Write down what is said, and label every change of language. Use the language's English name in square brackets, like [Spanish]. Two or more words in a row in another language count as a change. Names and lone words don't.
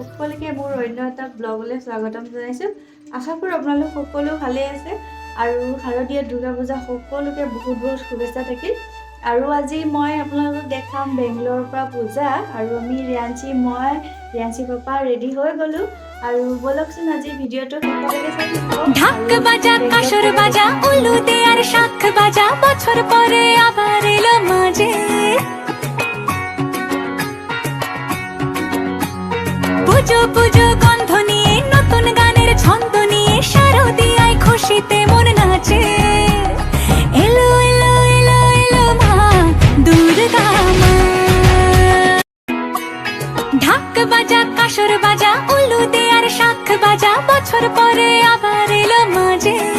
[Assamese] সকলকে মোৰ অন্য এটা ব্লগলৈ স্বাগতম জনাইছোঁ। আশা কৰোঁ আপোনালোক সকলো ভালে আছে আৰু শাৰদীয় দুৰ্গা পূজা সকলোকে বহুত বহুত শুভেচ্ছা থাকিল। আৰু আজি মই আপোনালোকক দেখাম বেংগলোৰৰ পৰা পূজা আৰু আমি ৰিয়াঞ্চি পাপা ৰেডি হৈ গ'লো আৰু বলকচোন আজি ভিডিঅ'টো সকলোকে চাই [Bangla] ঢাক বাজা কাশর বাজা উলু দে আর শাখ বাজা বছর পরে আবার এলো মাঝে পুজো পুজো গন্ধ নিয়ে নতুন গানের ছন্দ নিয়ে শারদীয়ায় খুশিতে মন নাচে এলো এলো এলো এলো মা দুর্গা মা ঢাক বাজা কাশর বাজা উলু দে আর শাখ বাজা বছর পরে আবার এলো মাঝে